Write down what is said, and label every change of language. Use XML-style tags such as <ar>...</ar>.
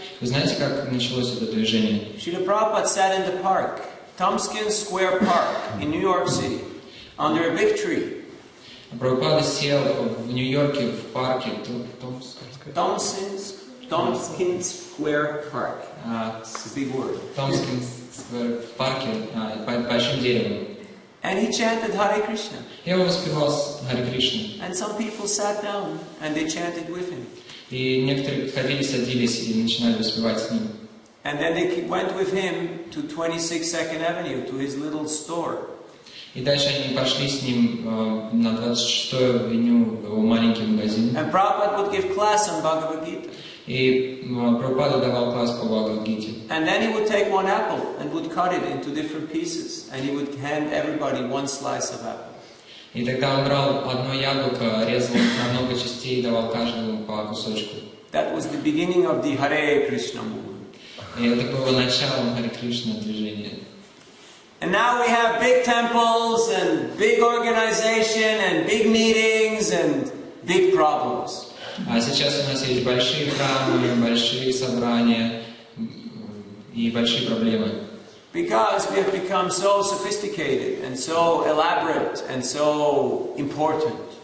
<ru>Вы знаете, как началось это движение?</ru> <en>Srila Prabhupada sat in the park, Tompkins Square Park in New York City, under a big tree.</en> <ru>Прабхупада сел в Нью-Йорке в парке</ru> <en>Tompkins Square Park. It's a big word.</en> <ru>Tompkins Square в парке под большим деревом.</ru> <en>And he chanted Hare Krishna.</en> <ru>Я воспевал Харе Кришну.</ru> <en>And some people sat down and they chanted with him.</en> <ru>И некоторые приходили, садились и начинали воспевать с ним.</ru> <en>And then they went with him to 26th Avenue, to his little store.</en> <ru>И дальше они пошли с ним на 26-ю авеню в его маленький магазин.</ru> <en>And Prabhupada would give class on Bhagavad Gita.</en> <ru>И Прабхупада давал класс по Бхагавад-гите.</ru> <en>And then he would take one apple and would cut it into different pieces, and he would hand everybody one slice of apple.</en> <ru>И тогда он брал одно яблоко, резал на много частей и давал каждому по кусочку.</ru> <en>That was the beginning of the Hare Krishna movement.</en> <ru>И это было началом Харе Кришна движения.</ru> <en>And now we have big temples and big organization and big meetings and big problems.</en> <ru>А сейчас у нас есть большие храмы, большие собрания и большие проблемы.</ru> <en>Because we have become so sophisticated and so elaborate and so important.</en>